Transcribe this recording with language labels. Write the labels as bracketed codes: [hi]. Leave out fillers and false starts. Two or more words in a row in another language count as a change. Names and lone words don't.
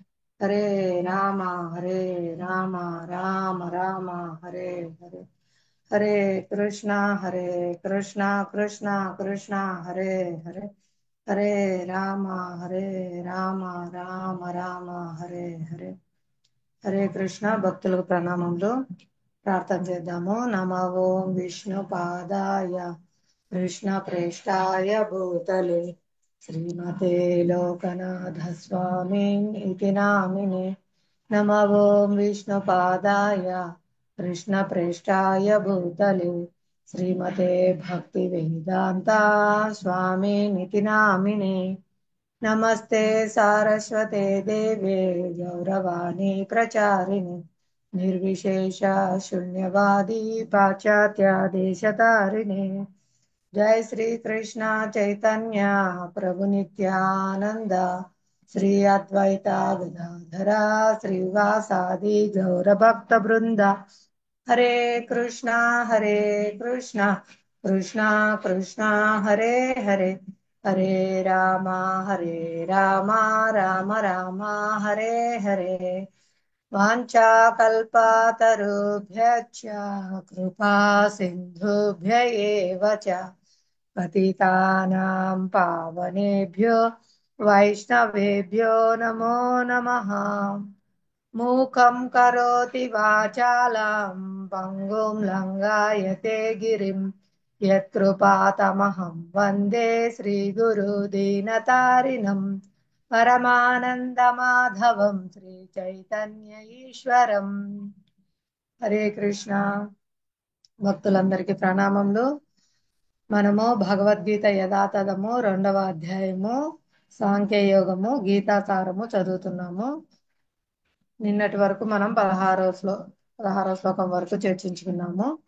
[sa] हरे राम राम राम हरे हरे हरे कृष्णा कृष्णा कृष्णा हरे हरे हरे राम राम राम हरे हरे [te] కృష్ణ భక్తులకు ప్రణామములు. ప్రార్థన చేద్దాము. [sa] నమో ఓం విష్ణు పాదాయ కృష్ణ ప్రేష్టాయ భూతలే శ్రీమతే లోకనాథ స్వామి ఇతి నామినే. నమో ఓం విష్ణు పాదాయ కృష్ణ ప్రేష్టాయ భూతలే శ్రీమతే భక్తి వేదాంత స్వామి నితి నామినే. नमस्ते सारस्वते देवे गौरवाणी प्रचारिणे निर्विशेष शून्यवादी पाश्चात्य देशतारिणे. जय श्री कृष्ण चैतन्य प्रभु नित्यानंद श्री अद्वैता गदाधरा श्रीवासादि गौर भक्त वृंदा. हरे कृष्णा कृष्णा कृष्णा हरे हरे हरे रामा राम राम हरे हरे. वाञ्छाकल्पतरुभ्यश्च कृपा सिन्धुभ्य एव च पतितानां पावनेभ्यो वैष्णवेभ्यो नमो नमः. मूकं करोति वाचालं पङ्गुं लङ्घयते गिरिं यत्कृपातमहं वन्दे श्रीगुरुदीनतारिणं परमानन्दमाधवं श्रीचैतन्य ఈశ్వరం. [te] హరే కృష్ణ. భక్తులందరికీ ప్రణామములు. మనము భగవద్గీత యథాతథము 2వ అధ్యాయము సాంఖ్యయోగము గీతాసారము చదువుతున్నాము. నిన్నటి వరకు మనం 16వ శ్లోకం వరకు చర్చించుకున్నాము.